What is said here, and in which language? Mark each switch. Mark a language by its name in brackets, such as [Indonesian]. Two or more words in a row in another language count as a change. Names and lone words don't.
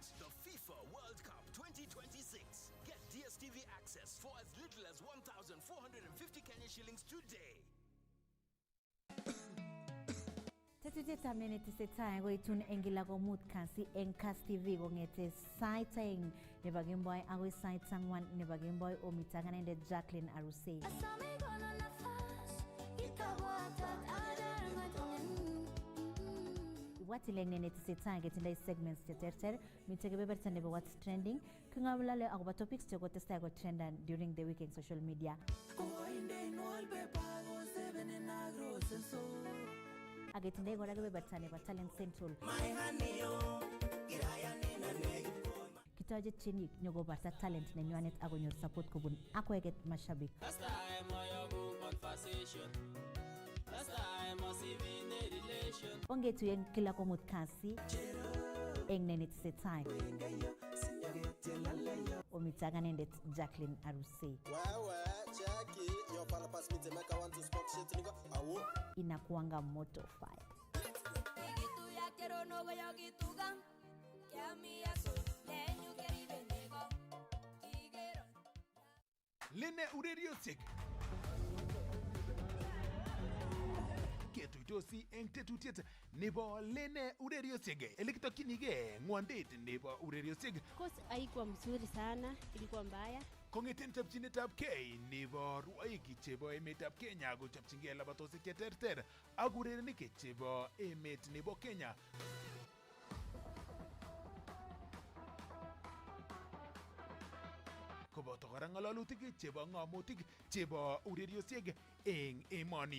[English] The FIFA World Cup 2026. Get DSTV access for as little as 1,450 Kenya shillings today. [Kalenjin] Tetutietab netesetai koitun eng kila komut kasi eng Kass TV kong'ete sait aeng nebo kemboi agoi sait ang'wan nebo kemboi omita kanendet Jacqueline Arusei. Watileng netesetai ketindoi segments cheterter, mitei kebeberta nebo [English] what's trending, [Kalenjin] king'olole akobo topics chekotestai ko trendan [English] during the week [Kalenjin] eng [English] social media. [Kalenjin] Aketindoi kora kebeberta nebo Talent Central. Kitoche tienik nyokobarta talent nenywanet akonyor support kobun akweket mashabik. [English] Last time I conversation. Last time I see in a relation. [Kalenjin] Ongetuyen kila komut kasi eng netesetai. Omita kanendet Jacqueline Arusei. [Swahili] Inakuanga moto fire. [Kalenjin] Lene ureriosek ketuitosi eng tetutiet nebo Lene ureriosek elekitokyinige ng'wondet nebo ureriosek. [Swahili] Course haikuwa mzuri sana, ilikuwa mbaya. [Kalenjin] Kong'eten chopchinetab kei nebo rwoik chebo emetab Kenya kochopchingei labatosiek cheterter ak urerenik chebo emet nebo Kenya. Koboto kora ng'alalutik chebo ng'amotik chebo ureriosiek eng emoni.